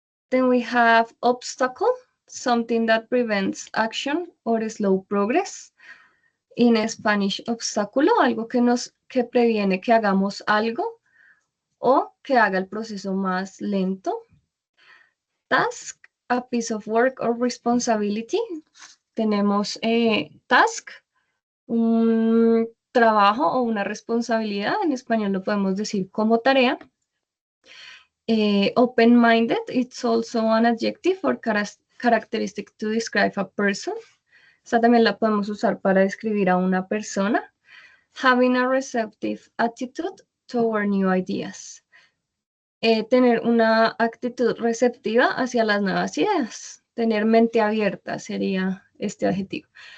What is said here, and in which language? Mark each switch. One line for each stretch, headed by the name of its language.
English: Then we have obstacle, something that prevents action or slow progress.
Spanish: En Spanish, obstáculo, algo que previene que hagamos algo o que haga el proceso más lento.
English: Task, a piece of work or responsibility.
Spanish: Tenemos task, un trabajo o una responsabilidad. En español lo podemos decir como tarea.
English: Open-minded, it's also an adjective or characteristic to describe a person.
Spanish: Esta también la podemos usar para describir a una persona.
English: Having a receptive attitude toward new ideas.
Spanish: Tener una actitud receptiva hacia las nuevas ideas. Tener mente abierta sería este adjetivo.